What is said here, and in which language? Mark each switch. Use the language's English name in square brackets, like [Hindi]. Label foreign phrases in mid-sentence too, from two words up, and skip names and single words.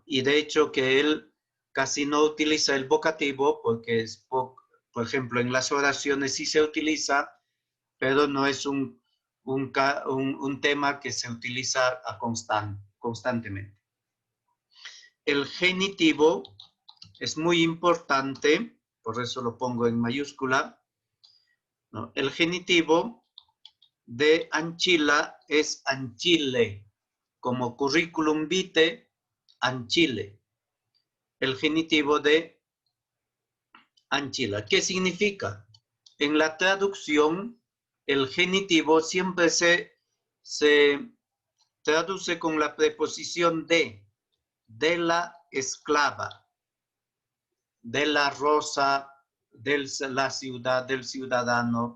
[Spanish] Y de hecho que él casi no utiliza el vocativo porque es, por ejemplo, en las oraciones sí se utiliza, pero no es un tema que se utiliza constantemente. El genitivo es muy importante, por eso lo pongo en mayúscula, ¿no? El genitivo de Anchila es Anchile, como [Latin] curriculum vitae, [Spanish] Anchile. El genitivo de Anchila. ¿Qué significa? En la traducción, el genitivo siempre se traduce con la preposición de la esclava, de la rosa, de la ciudad, del ciudadano.